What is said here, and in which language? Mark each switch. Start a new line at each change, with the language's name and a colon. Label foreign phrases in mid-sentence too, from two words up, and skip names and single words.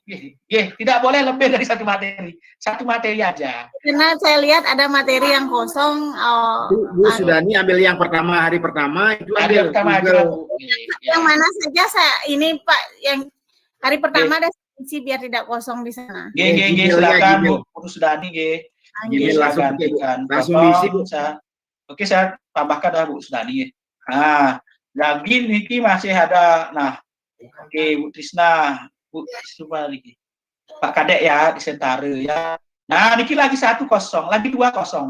Indonesian: Nggih, tidak boleh lebih dari satu materi. Satu materi aja. Karena saya lihat ada materi yang kosong. Bu Sudani ambil yang pertama, hari pertama itu Hari ambil pertama aja Google. Bu. Yang mana saja saya ini Pak yang hari pertama ada isi biar tidak kosong di sana. Nggih, silakan Bu Sudani nggih. Gmail Saya langsung gantikan. langsung Bapak, diisi Bu. Oke, saya tambahkan dah Bu Sudani. Nah, lagi niki masih ada. Nah, oke Bu Trisna, Bu coba lagi. Pak Kadek ya di Sentare ya. Nah, niki lagi 1-0, lagi 2-0.